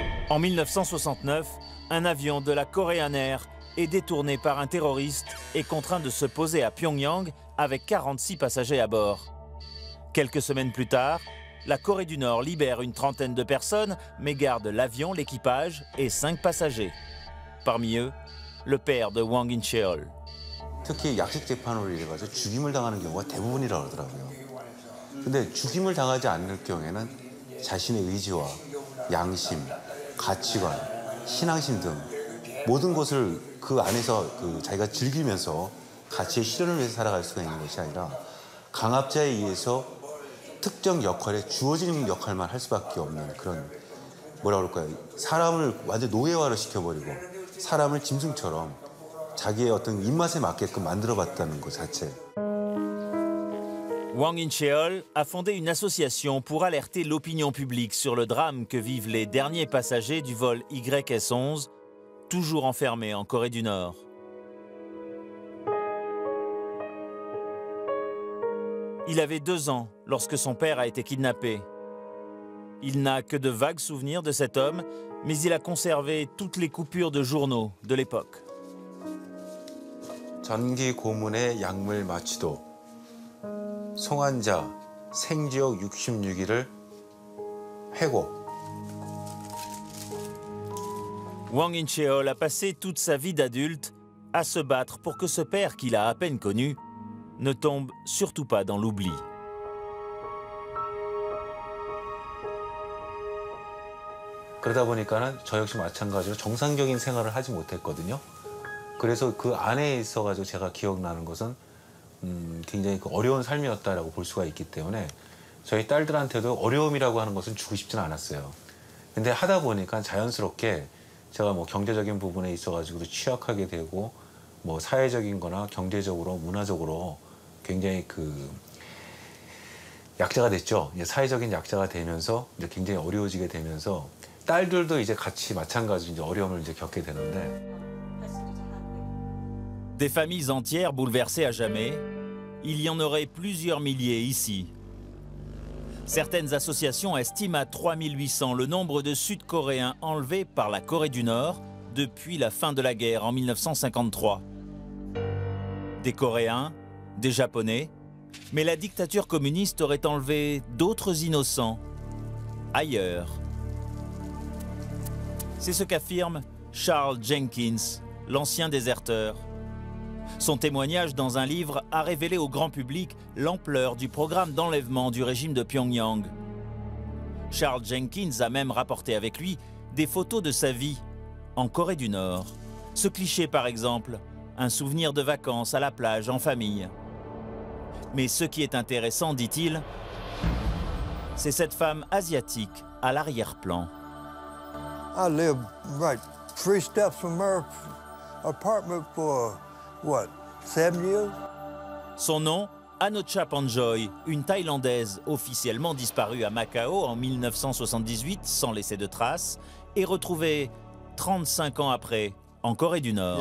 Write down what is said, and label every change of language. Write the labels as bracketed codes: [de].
[fr] En 1969, un avion de la Korean Air est détourné par un terroriste et contraint de se poser à Pyongyang avec 46 passagers à bord. Quelques semaines plus tard, la Corée du Nord libère une trentaine de personnes, mais garde l'avion, l'équipage et 5 passagers. Parmi eux, le père de Wang In-cheol. [ko] 특히 약식 재판으로 인해 가지고 죽임을 당하는 경우가 대부분이라고 하더라고요. 근데 죽임을 당하지 않을 경우에는 자신의 의지와 양심, 가치관, 신앙심 등 모든 것을 그 안에서 자기가 즐기면서 가치의 실현을 위해서 살아갈 수가 있는 것이 아니라 강압자에 의해서 특정 역할에 주어진 역할만 할 수밖에 없는 그런 뭐라 그럴까요? 사람을 완전 노예화를 시켜버리고 사람을 짐승처럼 자기의 어떤 입맛에 맞게끔 만들어봤다는 것 자체. [fr] Wang In-cheol a fondé une association pour alerter l'opinion publique sur le drame que vivent les derniers passagers du vol YS-11, toujours enfermés en Corée du Nord. Il avait 2 ans lorsque son père a été kidnappé. Il n'a que de vagues souvenirs de cet homme, mais il a conservé toutes les coupures de journaux de l'époque. [ko] 전기 고문의 약물 마취도 송환자 생지역 66일을 회고. [fr] Wang In-cheol a passé toute sa vie d'adulte à se battre pour que ce père qu'il a à peine connu ne tombe surtout pas dans l'oubli. [ko] 그러다 보니까는 저 역시 마찬가지로 정상적인 생활을 하지 못했거든요. 그래서 그 안에 있어가지고 제가 기억나는 것은 굉장히 어려운 삶이었다라고 볼 수가 있기 때문에 저희 딸들한테도 어려움이라고 하는 것은 주고 싶지는 않았어요. 근데 하다 보니까 자연스럽게 제가 뭐 경제적인 부분에 있어가지고도 취약하게 되고 뭐 사회적인 거나 경제적으로 문화적으로 굉장히 약자가 됐죠. 이제 사회적인 약자가 되면서 이제 굉장히 어려워지게 되면서 딸들도 이제 같이 마찬가지로 이제 어려움을 이제 겪게 되는데. [fr] Des familles entières bouleversées à jamais, il y en aurait plusieurs milliers ici. Certaines associations estiment à 3800 le nombre de Sud-Coréens enlevés par la Corée du Nord depuis la fin de la guerre en 1953. Des Coréens, des Japonais, mais la dictature communiste aurait enlevé d'autres innocents, ailleurs. C'est ce qu'affirme Charles Jenkins, l'ancien déserteur. Son témoignage dans un livre a révélé au grand public l'ampleur du programme d'enlèvement du régime de Pyongyang. Charles Jenkins a même rapporté avec lui des photos de sa vie en Corée du Nord. Ce cliché par exemple, un souvenir de vacances à la plage en famille. Mais ce qui est intéressant, dit-il, c'est cette femme asiatique à l'arrière-plan. [en] I lived right 3 steps from her apartment for, what, 7 years? [fr] Son nom, Anocha Panjoy, une Thaïlandaise officiellement disparue à Macao en 1978 sans laisser de traces, est retrouvée 35 ans après en Corée du Nord.